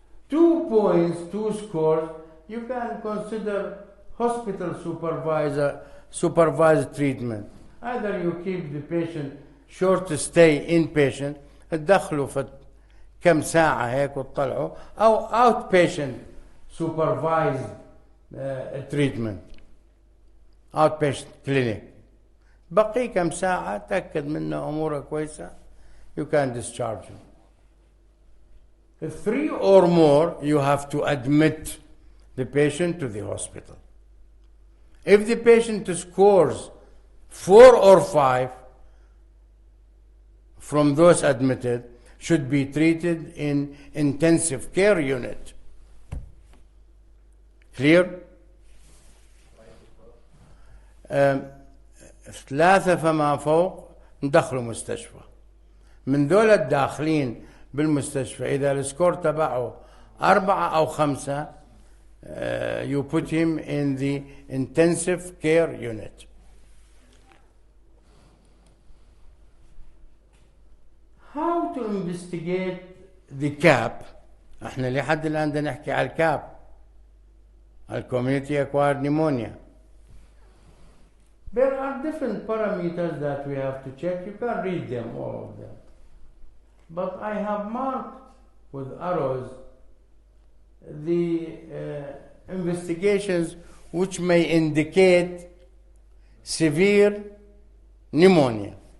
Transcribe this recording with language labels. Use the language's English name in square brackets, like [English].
[English] 2 points, 2 scores, you can consider hospital supervised treatment. Either you keep the patient short stay inpatient, [Arabic] تدخلوا في كم ساعة هيك وتطلعوا، أو [English] outpatient supervised treatment, outpatient clinic. [Arabic] بقي كم ساعة تأكد منه أموره كويسة، [English] you can discharge him. 3 or more, you have to admit the patient to the hospital. If the patient scores 4 or 5 from those admitted, should be treated in intensive care unit. Clear? [Arabic] 3 فما فوق ندخلوا مستشفى. من دول الداخلين بالمستشفى إذا السكور تبعه 4 أو 5 [English] you put him in the intensive care unit. How to investigate the CAP? [Arabic] احنا لحد الآن بدنا نحكي على الكاب، [English] community acquired pneumonia. There are different parameters that we have to check. You can read them, all of them. But I have marked with arrows the investigations which may indicate severe pneumonia.